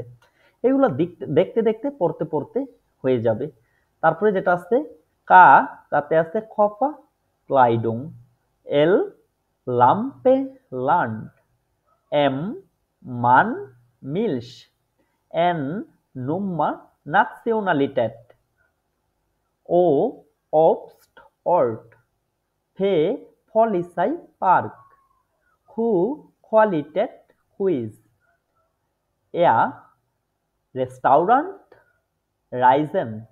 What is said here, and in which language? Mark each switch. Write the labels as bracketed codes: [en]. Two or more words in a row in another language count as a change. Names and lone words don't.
[bn] এগুলো দেখতে দেখতে পড়তে পড়তে হয়ে যাবে। তারপরে যেটা আছে কাতে আছে [de] Kaffee Kleidung, এল লাম্পে লান্ড, এম মান মিলস, এন nummer Nationalität, O Obst Ort, P Polizei Park, Q Qualität Quiz, R Restaurant Reisen,